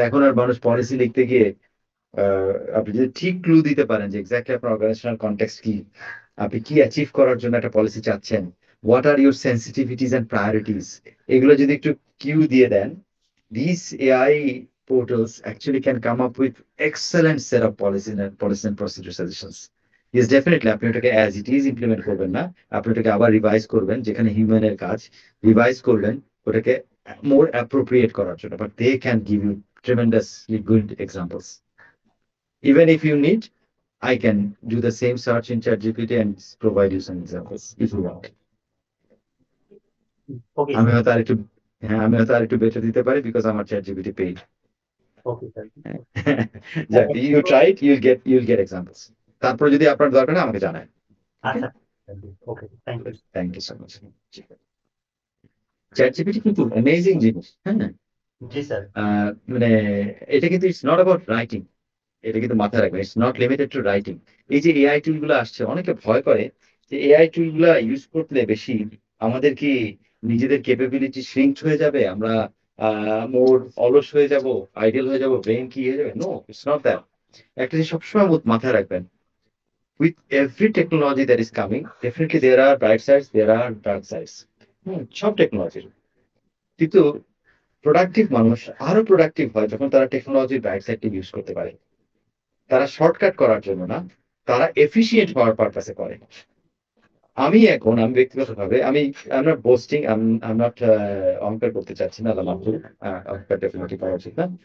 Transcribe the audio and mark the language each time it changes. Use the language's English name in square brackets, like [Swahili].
[Bangla] এখন আর মানুষ পলিসি লিখতে গিয়ে আপনি যদি ঠিক ক্লু দিতে পারেন যে এক্স্যাক্টলি আপনার অর্গানাইজেশনাল কনটেক্সট কি, আপনি কি অ্যাচিভ করার জন্য একটা পলিসি চাচ্ছেন, [English] what are your sensitivities and priorities, [Bangla] এগুলো যদি একটু কিউ দিয়ে দেন, [English] This AI portals actually can come up with excellent set of policy and procedure suggestions. Yes definitely, [Bangla] আপনি ওটাকে অ্যাজ ইট ইজ ইমপ্লিমেন্ট করবেন না, আপনি ওটাকে আবার রিভাইজ করবেন, যেখানে হিউম্যানের কাজ রিভাইজ করবেন ওটাকে [English] more appropriate [Bangla] করার জন্য, [English] but they can give you tremendously good examples. Even if you need, I can do the same search in ChatGPT and provide you some examples if you want. Okay [Bangla] আমি হয়তো আরেকটু, হ্যাঁ আমি হয়তো আরেকটু বেটার দিতে পারি বিকজ আমার ChatGPT paid. Okay sir. যাক, [English] you try it, you'll get examples. [Bangla] তারপর যদি আপনার দরকার হয় আমাকে জানায়। আচ্ছা [English] Okay, thank you so much. [Bangla] ChatGPT কিন্তু অ্যামেজিং জিনিস, হ্যাঁ। জি স্যার। মানে এটা কিন্তু [English] it's not about writing, [Bangla] এটা কিন্তু মাথায় রাখবেন, [English] It's not limited to writing. [Bangla] এই যে এআই টুল গুলো আসছে, অনেকে ভয় করে যে এআই টুল গুলা ইউজ করলে বেশি আমাদের কি নিজেদের ক্যাপাবিলিটি শ্রিঙ্ক হয়ে যাবে, আমরা মোর অলস হয়ে যাব, আইডিয়াল হয়ে যাব, ব্রেন কি হয়ে যাবে? [English] No, it's not that. [Bangla] একটা জিনিস সবসময় মাথায় রাখবেন, [English] with every technology that is coming, definitely there are bright sides, there are dark sides. [Bangla] সব টেকনোলজির, কিন্তু প্রোডাক্টিভ মানুষ আরো প্রোডাক্টিভ হয় যখন তারা টেকনোলজির ব্রাইট সাইডটি ইউজ করতে পারে। তারা শর্টকাট করার জন্য না, তারা এফিশিয়েন্ট হওয়ার পারপাসে করে। আমি ব্যক্তিগতভাবে আমি নট বোস্টিং, আই নট অহংকার করতে চাচ্ছি না, অহংকার ডেফিনেটলি করা উচিত না।